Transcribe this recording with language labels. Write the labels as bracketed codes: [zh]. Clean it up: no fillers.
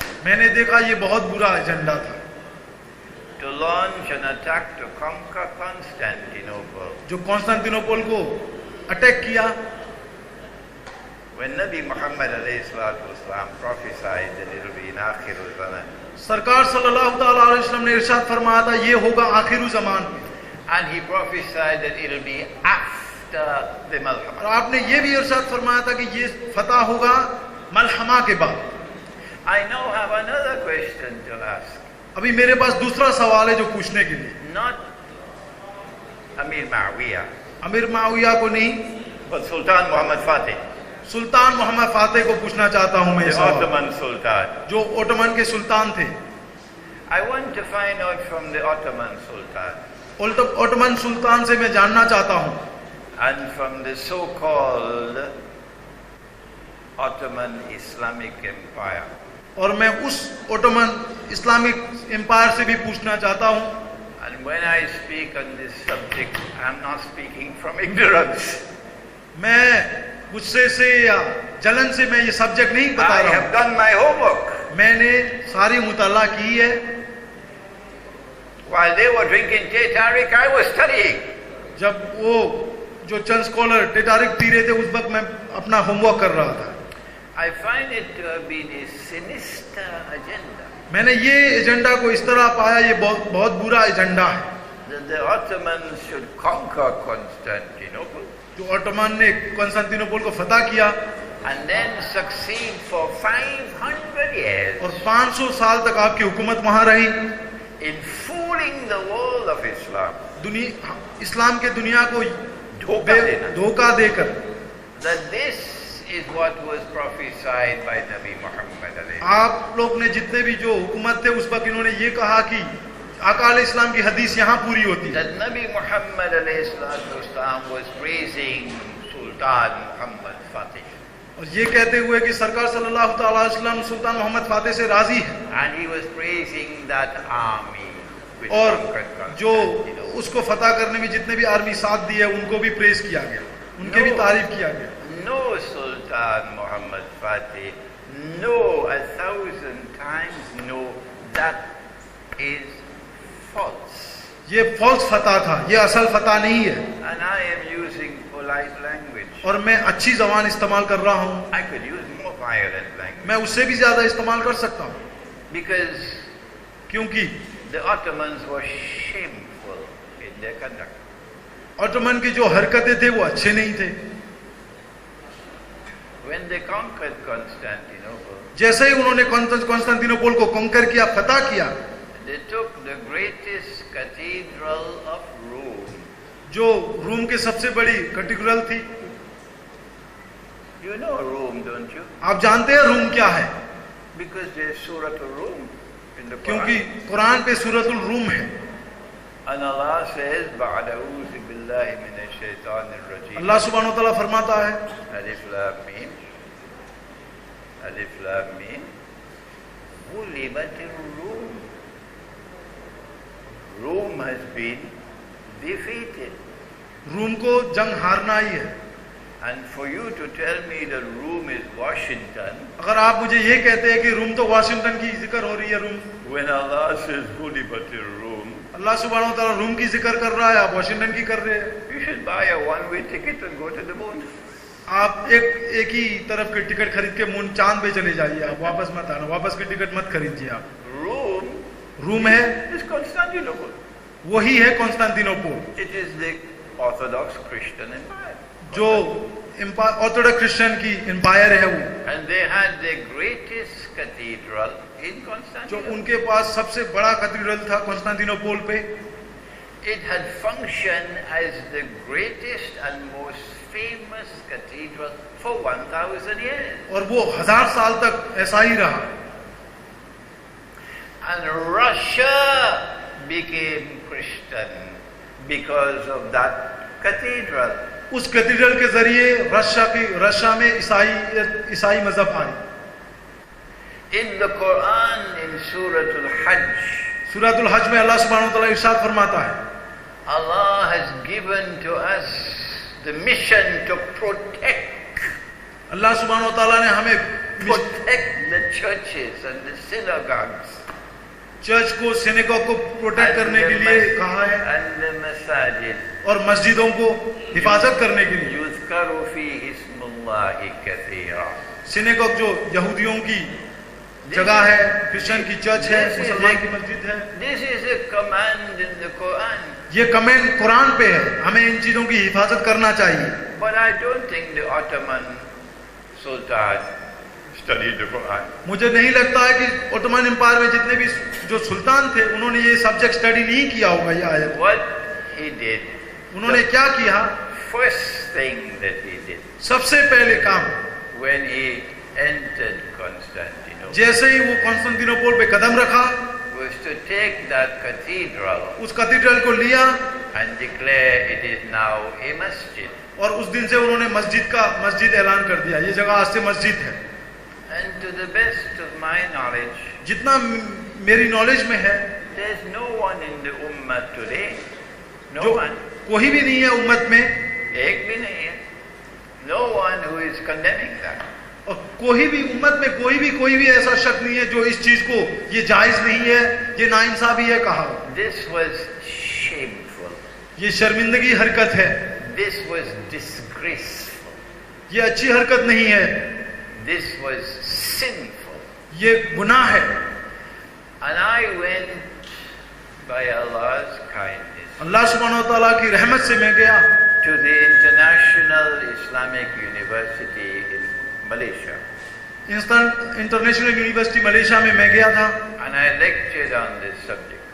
[hi] मैंने देखा ये बहुत बुरा एजेंडा था, [en] To launch an attack to conquer Constantinople. [hi] जो कंस्तांतिनोपल को अटैक किया। [en] When Nabi Muhammad [ar] alayhi salatu wasalam [en] prophesied that it will be in Akhir al-Zaman, [hi] सरकार सल्लल्लाहु ताला अलैहि वसल्लम ने इरशाद फरमाया था ये होगा आखिरी ज़मान में, [en] and he prophesied that it will be after the [hi] और [en] Malhama. [hi] आपने ये भी इरशाद फरमाया था कि ये फतह होगा मलहमा के बाद। [en] I now have another question to ask. [hi] अभी मेरे पास दूसरा सवाल है जो पूछने के लिए, [en] Not Amir Muawiyah, [hi] अमीर माविया को नहीं, [en] but Sultan Muhammad Fatih, [hi] सुल्तान मोहम्मद फातेह को पूछना चाहता हूं मैं [en] the [hi] सवाल, [en] Ottoman Sultan. [hi] जो ओटोमन के सुल्तान थे। [en] I want to find out from the Ottoman Sultan [hi] Ottoman सुल्तान से मैं जानना चाहता हूं [en] and from the so-called Ottoman Islamic Empire. [hi] और मैं उस ओटोमन इस्लामिक एम्पायर से भी पूछना चाहता हूं। [en] And when I speak on this subject, I'm not speaking from ignorance. [hi] मैं गुस्से से या जलन से मैं ये सब्जेक्ट नहीं बता [en] I [hi] रहा [en] have done my homework. [hi] हूं, मैंने सारी मुताला की है। [en] While they were drinking Teh Tarik, I was studying. [hi] जब वो जो चंद स्कॉलर टेटारिक पी रहे थे उस वक्त मैं अपना होमवर्क कर रहा था। [en] I find it to have been a sinister agenda. [hi] मैंने ये एजेंडा को इस तरह पाया, ये बहुत बुरा एजेंडा है। [en] That the Ottomans should conquer Constantinople [hi] जो ओटोमन ने कॉन्स्टेंटिनोपल को फतह किया [en] and then succeed for 500 years [hi] और 500 साल तक आपकी हुकूमत वहां रही, [en] in fooling the world of Islam. [hi] इस्लाम के दुनिया को धोखा देना। धोखा देकर। [en] That this is what was prophesied by Nabi Muhammad alayhi. [hi] आप लोग ने जितने भी जो हुकूमत थे उस वक्त इन्होंने ये कहा कि आकाल इस्लाम की हदीस यहाँ पूरी होती है। [en] That Nabi Muhammad [ar] alayhi salatu wasalam [en] was praising Sultan Muhammad Fatih. [hi] और ये कहते हुए कि सरकार सल्लल्लाहु अलैहि वसल्लम सुल्तान मोहम्मद फातेह से राजी है, [en] And he was praising that army which [hi] और [en] conquered [hi] जो [en] Constantinople. [hi] उसको फतह करने में जितने भी आर्मी साथ दी है उनको भी प्रेस किया गया, उनके भी तारीफ किया गया। [en] No Sultan Muhammad Fatih, no, 1,000 times no, that is false. [hi] ये फॉल्स फतह था, ये असल फतह नहीं है। [en] And I am using polite language. [hi] और मैं अच्छी जबान इस्तेमाल कर रहा हूँ, [en] I could use more violent language. [hi] मैं उससे भी ज्यादा इस्तेमाल कर सकता हूँ, [en] Because [hi] क्योंकि [en] the Ottomans were shameful in their conduct. [hi] Ottoman की जो हरकतें थे वो अच्छे नहीं थे। [en] When they conquered Constantinople, [hi] जैसे ही उन्होंने कॉन्स्टेंटिनोपल को कॉन्कर किया, फतह किया, [en] they took the greatest cathedral of Rome. [hi] जो रोम की सबसे बड़ी कैथेड्रल थी। [en] You know Rome, don't you? [hi] आप जानते हैं रोम क्या है? [en] Because there's Surah Rum in the [hi] क्योंकि [en] Quran. [hi] कुरान पे सूरतुल रूम है। [en] And Allah says, [ar] "Ba'da a'udhu billahi minash shaitanir rajim." [hi] अल्लाह सुब्हानो तआला फरमाता है, [ar] Alif Lam Mim. Alif Lam Mim. Ghulibatir Rum. [en] Rome has been defeated. [hi] Room को जंग हारना ही है। [en] And for you to tell me that Rome is Washington, [hi] अगर आप मुझे ये कहते हैं कि रूम तो वाशिंगटन की जिक्र हो रही है, room, [en] when Allah says [ar] Ghulibatir Rum, [hi] अल्लाह सुब्हानो तआला रूम की जिक्र कर रहा है, आप वाशिंगटन की कर रहे हैं। [en] you should buy a one-way ticket and go to the moon. [hi] आप एक ही तरफ की टिकट खरीद के मून चांद पे चले जाइए, आप वापस मत आना, वापस की टिकट मत खरीदिए आप। [en] Rome [hi] रूम है, [en] is Constantinople. [hi] वही है Constantinople, [en] It is the Orthodox Christian Empire. [hi] जो ऑर्थोडॉक्स क्रिश्चियन की एम्पायर है वो, [en] And they had the greatest cathedral in [hi] जो [en] Constantinople. [hi] उनके पास सबसे बड़ा कैथेड्रल था कॉन्स्टेंटिनोपल पे। [en] It had functioned as the greatest and most famous cathedral for 1,000 years. [hi] और वो 1000 साल तक ऐसा ही रहा। [en] And Russia became Christian because of that cathedral. [hi] उस कैथेड्रल के जरिए रशिया में ईसाई मजहब आई। [en] In the Quran, in Surah Al-Hajj, [hi] सूरतुल हज में अल्लाह सुब्हानो तआला इरशाद फरमाता है, [en] Allah has given to us the mission to protect [hi] अल्लाह सुब्हानो तआला ने हमें [en] the churches and the synagogues [hi] church को, सिनेगॉग को प्रोटेक्ट करने के लिए कहा है, [en] and the masajid. [hi] और मस्जिदों को हिफाजत करने के लिए। [ar] يذكر فيه اسم الله كثيرا. [hi] सिनेगॉग जो यहूदियों की जगह है, क्रिश्चियन की चर्च है, मुसलमान की मस्जिद है। [en] This is a command in the Quran. [hi] ये कमेंट कुरान पे है, हमें इन चीजों की हिफाजत करना चाहिए। [en] But I don't think the Ottoman Sultan studied the Quran. [hi] मुझे नहीं लगता है कि ओटोमन एम्पायर में जितने भी जो सुल्तान थे उन्होंने ये सब्जेक्ट स्टडी नहीं किया होगा। ये आयत, [en] What he did, [hi] उन्होंने क्या किया? [en] First thing that he did [hi] सबसे पहले काम, [en] when he entered Constantinople [hi] जैसे ही वो कॉन्स्टेंटिनोपल पे कदम रखा, [en] was to take that cathedral [hi] उस कैथेड्रल को लिया [en] and declare it is now a masjid. [hi] और उस दिन से उन्होंने मस्जिद ऐलान कर दिया, ये जगह आज से मस्जिद है। [en] And to the best of my knowledge, [hi] जितना मेरी नॉलेज में है, [en] there's no one in the ummah today, no [hi] जो [en] one, [hi] कोई भी नहीं है उम्मत में, एक भी नहीं है, [en] no one who is condemning that. [hi] और कोई भी उम्मत में कोई भी ऐसा शख्स नहीं है जो इस चीज को ये जायज नहीं है, ये नाइंसाफी है कहा। This was shameful. ये शर्मिंदगी हरकत है, This was disgraceful. ये अच्छी हरकत नहीं है, This was sinful. ये गुनाह है। And I went by Allah's kindness अल्लाह सुब्हानहू व तआला की रहमत से मैं गया to the International Islamic University in Malaysia. International university Malaysia में मैं गया था, [en] And I lectured on this subject.